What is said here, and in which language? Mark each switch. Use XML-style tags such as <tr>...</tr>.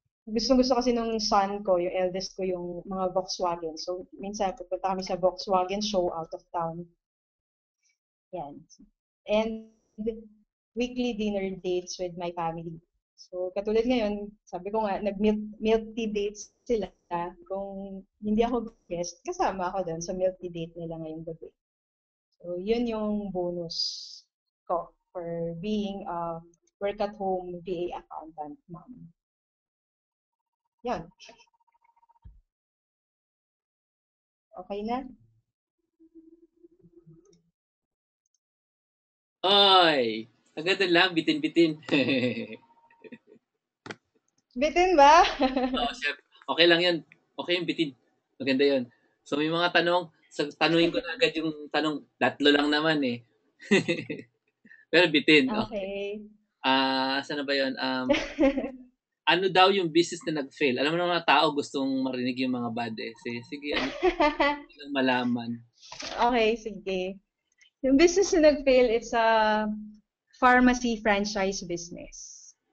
<tl>Gusto kasi nung son ko, yung eldest ko, yung mga Volkswagen. So, minsan pupunta kami sa Volkswagen</tl> <en>show out of town.</en> <tl>Yan.</tl> <en>And weekly dinner dates with my family.</en> <tl>So, katulad ngayon, sabi ko nga, nag-</tl> <en>milk tea dates</en> <tl>sila. Kung hindi ako guest, kasama ako doon sa</tl> <en>milk tea date</en> <tl>nila ngayong gabi. So, yun yung</tl> <en>bonus</en> <tl>ko</tl> <en>for being a work-at-home VA accountant mom.</en> <tl>Yan. Okay na? Oy! Ang ganda lang, bitin-bitin. Bitin ba? Oh, chef. Okay lang yan. Okay yung bitin. Maganda yun. So, may mga tanong. Tanungin ko na agad yung tanong. Tatlo lang naman eh. Pero bitin. Okay. Okay. Saan na ba yun? Ano daw yung business na nag-fail? Alam mo ng mga tao gustong marinig yung mga bad eh. Sige, ano lang malaman. Okay, sige. Yung business na nag-fail,</tl> <en>it's a pharmacy franchise business.</en>